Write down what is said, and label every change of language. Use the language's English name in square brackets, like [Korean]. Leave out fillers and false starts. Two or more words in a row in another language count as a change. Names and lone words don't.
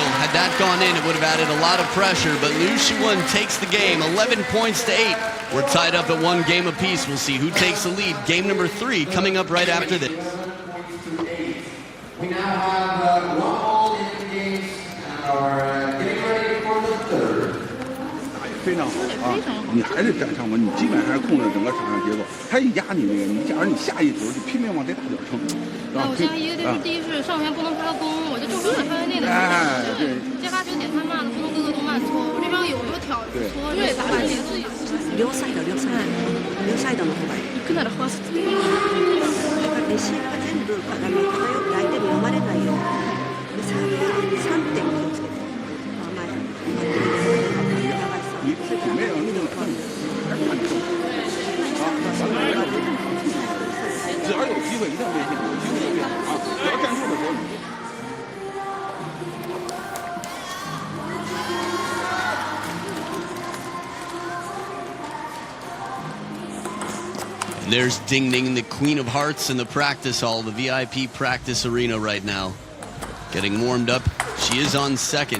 [English] Had that gone in, it would have added a lot of pressure, but Liu Shiwen takes the game, 11 points to 8. We're tied up at 1 game apiece. We'll see who takes the lead. Game number 3 coming up right after this. We now have 1 all in the games and are getting ready for the third. [Chinese] 非常好啊！你还是站上稳，你基本上控制整个场上节奏。他一压你那个，你假如你下一球就拼命往这大脚撑。我现在一个就是第一是上旋不能发攻，我就正常范围内的。哎，对。接发球点太慢了，不能各个都慢搓。我这边有挑搓，越打越自己。 [Japanese] 両サイドの方がいい。行くならファースト。レシーブが全部偏って相手に読まれないように。サーブは3点気をつけて。 [Chinese] 你没有那个看你，还是看你动啊！只要有机会一定变现，有机会就变啊！只要站住的时候。 [English] There's Ding Ning, the Queen of Hearts in the practice hall, the VIP practice arena right now. Getting warmed up. She is on second.